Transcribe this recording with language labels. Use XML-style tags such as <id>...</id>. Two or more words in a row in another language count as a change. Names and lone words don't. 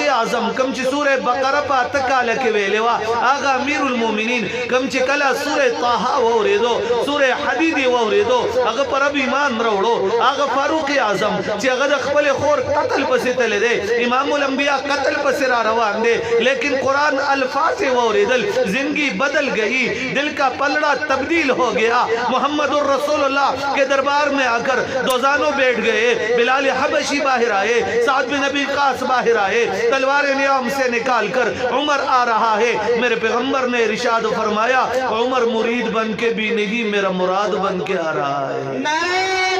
<ps>اعظم کم چې سوره بقره په اتکاله کې ویلې وا هغه امیر المومنین کم چې کله سوره طه وریدو سوره حدید وریدو هغه پر ایمان وروړو هغه فاروق اعظم چې هغه د خپل خور قتل پسې تل دی امام الانبیاء قتل پسې را روان دے لیکن قرآن الفاظ وردل</ps> <ur>زندگی بدل گئی دل کا پلڑا تبدیل ہو گیا محمد الرسول اللہ کے دربار میں آ کر دوزانوں بیٹھ گئے بلال حبشی باہر آئے سعد بن ابی وقاص باہر آئے تلوار نیام سے نکال کر عمر آ رہا ہے میرے پیغمبر نے ارشاد فرمایا عمر مرید بن کے بھی نہیں میرا مراد بن کے آ رہا ہے</ur>